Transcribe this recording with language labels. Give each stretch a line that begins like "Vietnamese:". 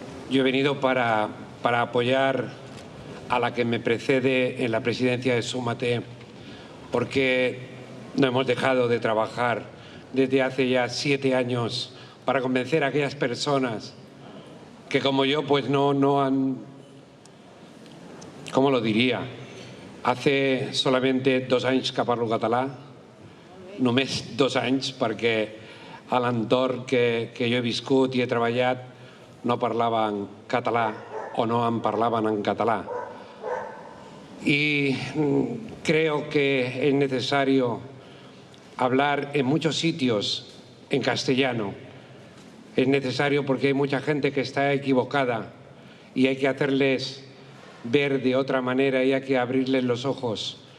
Spanish: Yo he venido para apoyar a la que me precede en la presidencia de Súmate, porque no hemos dejado de trabajar desde hace ya 7 años para convencer a aquellas personas que como yo pues no han, ¿cómo lo diría? Hace solamente
Catalan: 2 anys que parlo català, només 2 anys, perquè a l'entorn que jo he viscut i he treballat no parlaven català o no en parlaven en català.
Spanish: Y creo que es necesario hablar en muchos sitios en castellano. Es necesario porque hay mucha gente que está equivocada y hay que hacerles ver de otra manera y hay que abrirles los ojos.